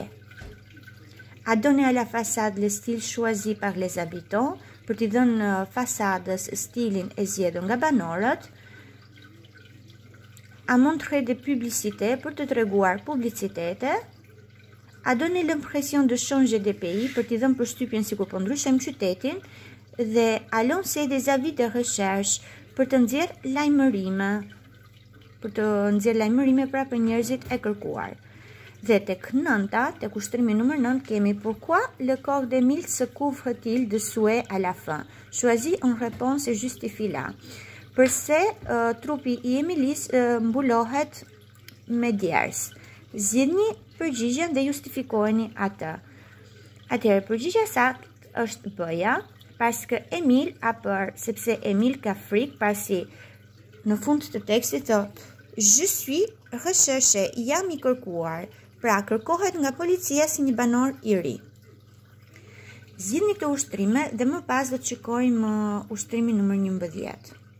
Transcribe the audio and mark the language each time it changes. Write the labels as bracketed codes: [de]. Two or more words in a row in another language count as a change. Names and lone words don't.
[fr] A donner à la façade le style choisi par les habitants, [sq] për t'i dhënë fasadës stilin e zgjedhur nga banorët. [fr] A montrer des publicités, [sq] për të treguar publicitete. [fr] A donner l'impression de changer de pays, [sq] për t'i dhënë përshtypjen sikur po ndryshojmë qytetin. [fr] Dhe a lancer des avis de recherche, [sq] për të nxjerrë lajmërime, pra për njerëzit e kërkuar. Dhe tek 9, tek ushtrimi nëmër 9 kemi [fr] pourquoi le corps d'Emile se couvre-t-il de suie à la fin? Choisis une réponse et justifie-la. [sq] Përse trupi i Emilis mbulohet me djers? Zgjidhni përgjigjen dhe justifikojeni atë. Atëherë, përgjigja saktë është B-ja, paske Emil sepse Emil ka frikë, pasi në fund të tekstit thotë [fr] je suis recherché, [sq] jam i kërkuar. Pra, kërkohet nga policia si një banor i ri. Zgjidhni këto ushtrime dhe më pas do të shikojmë ushtrimin nëmër 11.